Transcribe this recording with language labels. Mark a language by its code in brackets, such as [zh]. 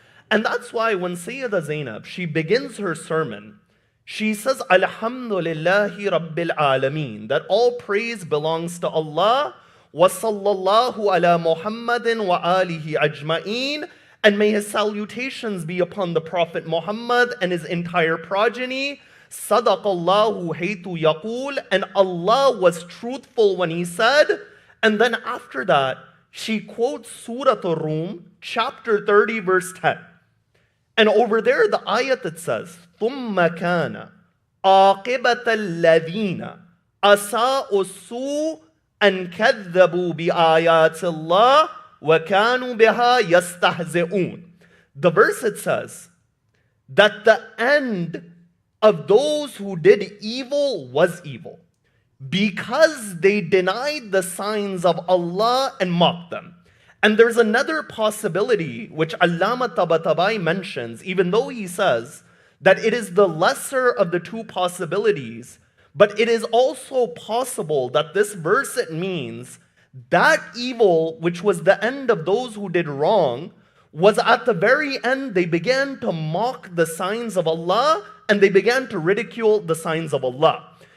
[en] And that's why when Sayyida Zaynab, she begins her sermon, she says, [ar] Alhamdulillahi Rabbil Alameen, [en] that all praise belongs to Allah, [ar] wa sallallahu ala Muhammadin wa alihi ajma'een, [en] and may his salutations be upon the Prophet Muhammad and his entire progeny. [ar] Sadaqallahu haytu yaqul, [en] and Allah was truthful when he said. And then after that, she quotes Surah Ar-Rum, chapter 30, verse 10. And over there, the ayat that says, [ar] ثُمَّ كَانَ عَاقِبَةَ الَّذِينَ أَسَاءُوا السُّوءَ أَنْ كَذَّبُوا بِآيَاتِ اللَّهِ وَكَانُوا بِهَا يَسْتَهْزِئُونَ. [en] The verse, it says that the end of those who did evil was evil, because they denied the signs of Allah and mocked them. And there's another possibility which Allama Tabatabai mentions, even though he says that it is the lesser of the 2 possibilities, but it is also possible that this verse, it means that evil, which was the end of those who did wrong, was at the very end, they began to mock the signs of Allah and they began to ridicule the signs of Allah.